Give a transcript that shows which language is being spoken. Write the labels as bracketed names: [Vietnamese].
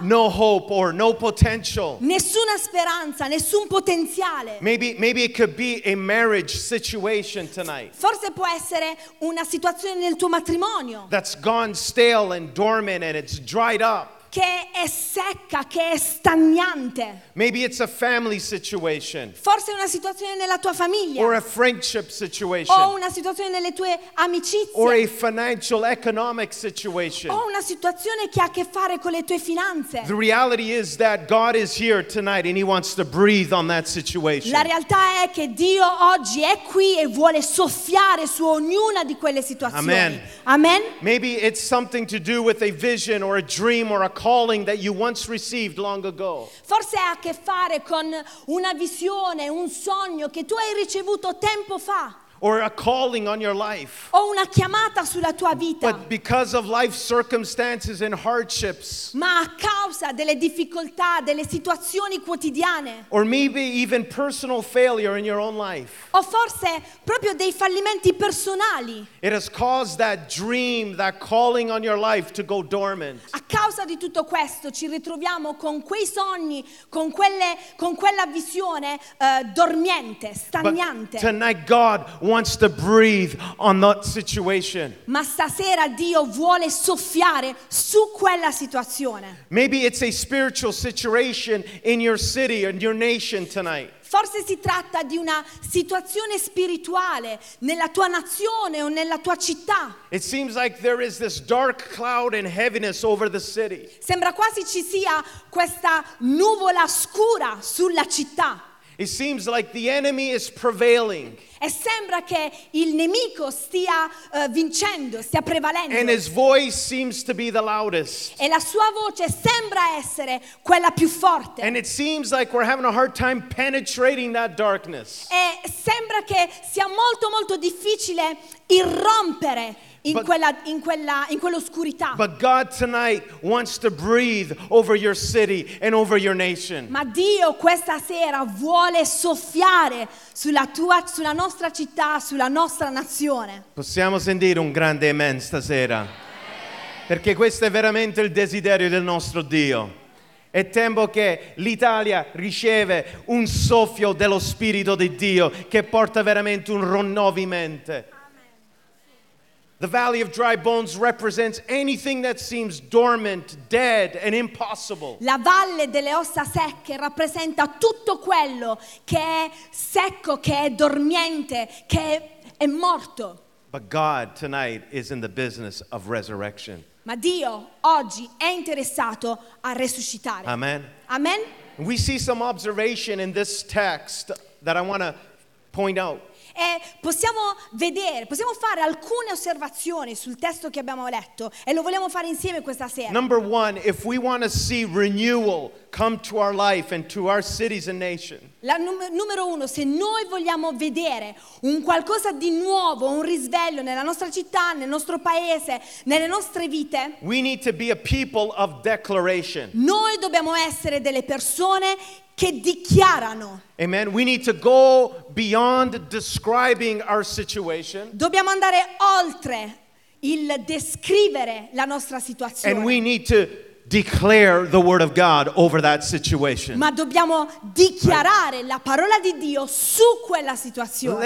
[English] No hope or no potential. [Italian] Nessuna speranza, nessun potenziale. [English] Maybe it could be a marriage situation tonight. [Italian] Forse può essere una situazione nel tuo matrimonio. [English] That's gone stale and dormant and it's dried up. [Italian] Che è secca, che è stagnante. [English] Maybe it's a family situation. [Italian] Forse è una situazione nella tua famiglia. [English] Or a friendship situation. [Italian] O una situazione nelle tue amicizie. [English] Or a financial economic situation. [Italian] O una situazione che ha a che fare con le tue finanze. [English] The reality is that God is here tonight and he wants to breathe on that situation. [Italian] La realtà è che Dio oggi è qui e vuole soffiare su ognuna di quelle situazioni. [English] Amen. [Italian] Amen. [English] Maybe it's something to do with a vision or a dream or a calling that you once received long ago. [Italian] Forse ha a che fare con una visione, un sogno che tu hai ricevuto tempo fa. [English] Or a calling on your life. [Italian] O una chiamata sulla tua vita. [English] But because of life circumstances and hardships. [Italian] Ma a causa delle difficoltà, delle situazioni quotidiane. [English] Or maybe even personal failure in your own life. [Italian] O forse proprio dei fallimenti personali. [English] It has caused that dream, that calling on your life to go dormant. [Italian] A causa di tutto questo ci ritroviamo con quei sogni, con quella visione dormiente, stagnante. [English] But tonight God wants to breathe on that situation. [Italian] Ma stasera Dio vuole soffiare su quella situazione. [English] Maybe it's a spiritual situation in your city and your nation tonight. [Italian] Forse si tratta di una situazione spirituale nella tua nazione o nella tua città. [English] It seems like there is this dark cloud and heaviness over the city. [Italian] Sembra quasi ci sia questa nuvola scura sulla città. [English] It seems like the enemy is prevailing. [Italian] E sembra che il nemico stia vincendo, stia prevalendo. [English] And his voice seems to be the loudest. [Italian] E la sua voce sembra essere quella più forte. [English] And it seems like we're having a hard time penetrating that darkness. [Italian] E sembra che sia molto molto difficile irrompere in quell'oscurità. [English] But God tonight wants to breathe over your city and over your nation. [Italian] Ma Dio questa sera vuole soffiare sulla nostra città, sulla nostra nazione. Possiamo sentire un grande amen stasera? Perché questo è veramente il desiderio del nostro Dio. È tempo che l'Italia riceve un soffio dello Spirito di Dio che porta veramente un rinnovamento. [English] The valley of dry bones represents anything that seems dormant, dead, and impossible. [Italian] La valle delle ossa secche rappresenta tutto quello che è secco, che è dormiente, che è morto. [English] But God tonight is in the business of resurrection. [Italian] Ma Dio oggi è interessato a resuscitare. [English] Amen. [Italian] Amen. [English] We see some observation in this text that I want to point out. [Italian] E possiamo fare alcune osservazioni sul testo che abbiamo letto e lo vogliamo fare insieme questa sera. [English] Number one, if we want to see renewal come to our life and to our cities and nation. [Italian] Numero uno, se noi vogliamo vedere un qualcosa di nuovo, un risveglio nella nostra città, nel nostro paese, nelle nostre vite, [English] we need to be a people of declaration. [Italian] Noi dobbiamo essere delle persone che dichiarano. [English] Amen. We need to go beyond describing our situation. [Italian] Dobbiamo andare oltre il descrivere la nostra situazione. [English] And we need to declare the word of God over that situation. [Italian] Ma dobbiamo dichiarare la parola di Dio su quella situazione.